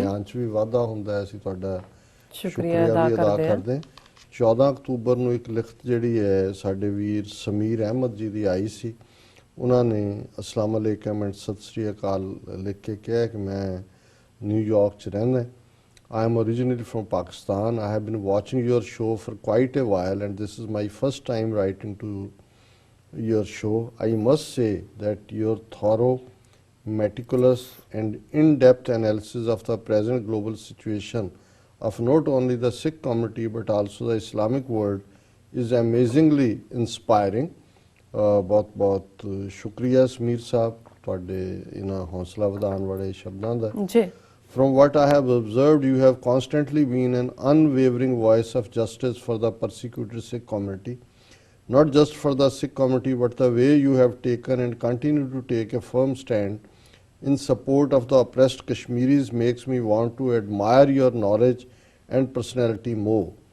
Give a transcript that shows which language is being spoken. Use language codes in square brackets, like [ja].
[pa] ਗਿਆਨ 'ਚ ਵੀ ਵਾਧਾ ਹੁੰਦਾ। ਅਸੀਂ ਤੁਹਾਡਾ ਸ਼ੁਕਰੀਆ ਵੀ ਅਦਾ ਕਰਦੇ ਹਾਂ। 14 ਅਕਤੂਬਰ ਨੂੰ ਇੱਕ ਲਿਖਤ ਜਿਹੜੀ ਹੈ ਸਾਡੇ ਵੀਰ ਸਮੀਰ ਅਹਿਮਦ ਜੀ ਦੀ ਆਈ ਸੀ। ਉਹਨਾਂ ਨੇ ਅਸਲਾਮ ਅਲੈਕਮ ਐਂਡ ਸਤਿ ਸ੍ਰੀ ਅਕਾਲ ਲਿਖ ਕੇ ਕਿਹਾ ਕਿ ਮੈਂ ਨਿਊਯਾਰਕ 'ਚ ਰਹਿੰਦਾ। [en] I am originally from Pakistan. I have been watching your show for quite a while and this is my first time writing to your show. I must say that your thorough, meticulous and in-depth analysis of the present global situation of not only the Sikh community but also the Islamic world is amazingly inspiring. [hi] बहुत शुक्रिया समीर साहब [pa] ਤੁਹਾਡੇ ਇਹਨਾਂ ਹੌਸਲਾ ਵਧਾਉਣ ਵਾਲੇ ਸ਼ਬਦਾਂ ਦਾ। ਜੀ, [en] From what I have observed, you have constantly been an unwavering voice of justice for the persecuted Sikh community. Not just for the Sikh community, but the way you have taken and continue to take a firm stand in support of the oppressed Kashmiris makes me want to admire your knowledge and personality more.